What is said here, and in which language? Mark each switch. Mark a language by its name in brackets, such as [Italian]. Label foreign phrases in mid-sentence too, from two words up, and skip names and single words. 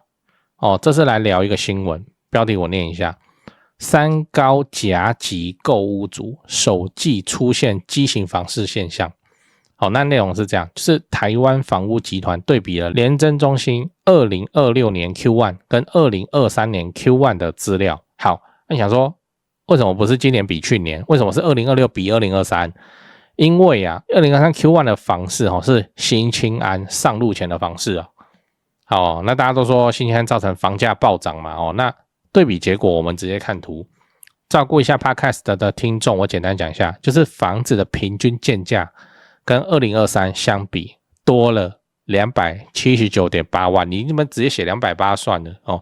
[Chinese] 這次來聊一個新聞，標題我念一下：三高夾擊購屋族，首季出現畸形房市現象。那內容是這樣，就是台灣房屋集團對比了聯徵中心2026年 Q1 跟2023年 Q1 的資料。好，那你想說，為什麼不是今年比去年？為什麼是2026比2023？因為2023 Q1 的房市是新青安上路前的房市那大家都說新青安造成房價暴漲嘛，那對比結果我們直接看圖，照顧一下 Podcast 的聽眾，我簡單講一下，就是房子的平均建價跟2023相比多了 279.8 萬，你们直接寫280算了